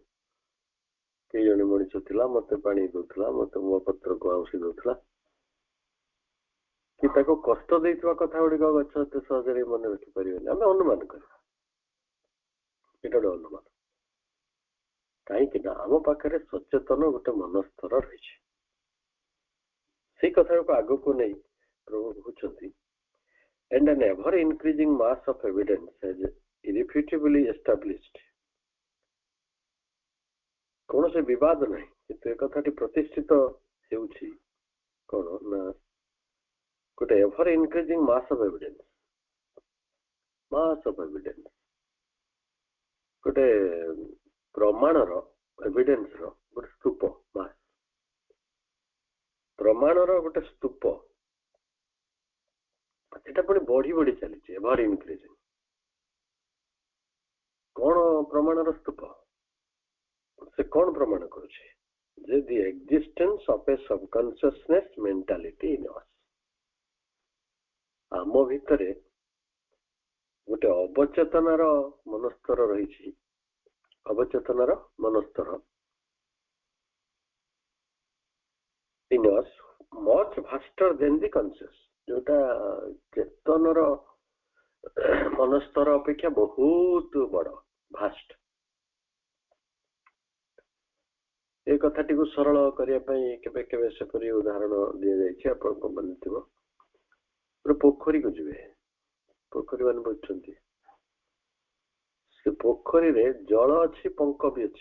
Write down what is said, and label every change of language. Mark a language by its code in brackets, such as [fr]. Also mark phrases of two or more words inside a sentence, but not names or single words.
[or] କେଇ ଜଣେ ମଣିଷ ଥିଲା, ମତେ ପାଣି ଦଉଥିଲା, ମତେ ମୋ ପତ୍ରକୁ ଆଉଁସି ଦଉଥିଲା, କି ତାକୁ କଷ୍ଟ ଦେଇଥିବା କଥା ଗୁଡିକ ଗଛ ଏତେ ସହଜରେ ମନେ ରଖିପାରିବେନି। ଆମେ ଅନୁମାନ କରିବା, ଏଇଟା ଗୋଟେ ଅନୁମାନ। କାହିଁକି ନା ଆମ ପାଖରେ ସଚେତନ ଗୋଟେ ମନସ୍ତର ରହିଛି। ସେଇ କଥାକୁ ଆଗକୁ ନେଇ ପ୍ରଭୁ କହୁଛନ୍ତି, [en] and an ever increasing mass of evidence has irrefutably established। [or] କୌଣସି ବିବାଦ ନାହିଁ, କିନ୍ତୁ ଏ କଥାଟି ପ୍ରତିଷ୍ଠିତ ହେଉଛି କଣ ନା ଗୋଟେ [en] ever increasing mass of evidence, [or] ଗୋଟେ ପ୍ରମାଣର, ଏଭିଡେନ୍ସର ଗୋଟେ ସ୍ତୂପ, ମାସ ପ୍ରମାଣର ଗୋଟେ ସ୍ତୂପ, ସେଟା ପୁଣି ବଢି ବଢି ଚାଲିଛି, [en] ever increasing. [or] କଣ ପ୍ରମାଣର ସ୍ତୂପ? ସେ କଣ ପ୍ରମାଣ କରୁଛି? [en] ଯେ the existence of a subconsciousness mentality in us. [or] ଆମ ଭିତରେ ଗୋଟେ ଅବଚେତନାର ମନସ୍ତର ରହିଛି, ଅବଚେତନାର ମନସ୍ତର [en] in us much vaster than the conscious, [or] ଯୋଉଟା ଚେତନର ମନସ୍ତର ଅପେକ୍ଷା ବହୁତ ବଡ, ଭାଷ୍ଟ। ଏ କଥାଟିକୁ ସରଳ କରିବା ପାଇଁ କେବେ କେବେ ସେପରି ଉଦାହରଣ ଦିଆଯାଇଛି, ଆପଣଙ୍କ ମନେ ଥିବ। ଗୋଟେ ପୋଖରୀକୁ ଯିବେ, ପୋଖରୀ ମାନେ ବୁଝୁଛନ୍ତି, ସେ ପୋଖରୀରେ ଜଳ ଅଛି, ପଙ୍କ ବି ଅଛି।